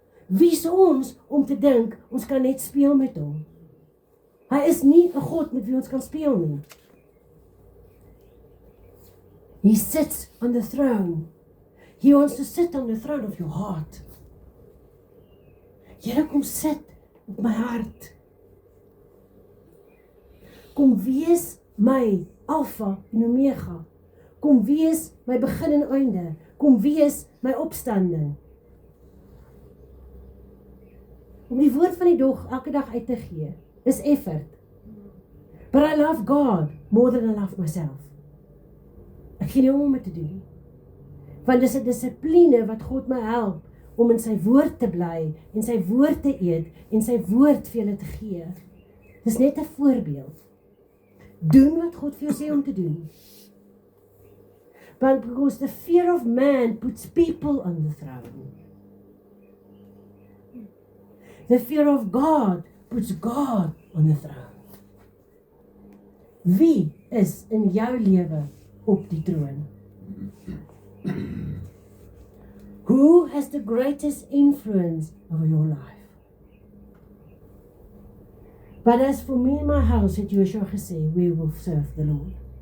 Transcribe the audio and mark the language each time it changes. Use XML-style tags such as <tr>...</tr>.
<af>Wie is ons om te dink, ons kan net speel met hom? Hy is nie 'n God met wie ons kan speel nie.</af> <en>He sits on the throne. He wants to sit on the throne of your heart.</en> <af>Here, kom sit op my hart. Kom wees my Alpha en Omega. Kom wees my begin en einde. Kom wees my opstanding. Om die woord van die dag elke dag uit te gee, is effort.</af> <en>But I love God more than I love myself.</en> <af>Ek gee nie om dit te doen nie. Want dis 'n dissipline wat God my help om in sy woord te bly en sy woord te eet en sy woord vir julle te gee. Dis net 'n voorbeeld. Doen wat God vir jou sê om te doen.</af> <en>But because the fear of man puts people on the throne. The fear of God puts God on the throne.</en> <af>Wie is in jou lewe op die troon?</af> <en>Who has the greatest influence over your life? But as for me and my house,</en> <af>het Joshua gesê,</af> <en>we will serve the Lord.</en>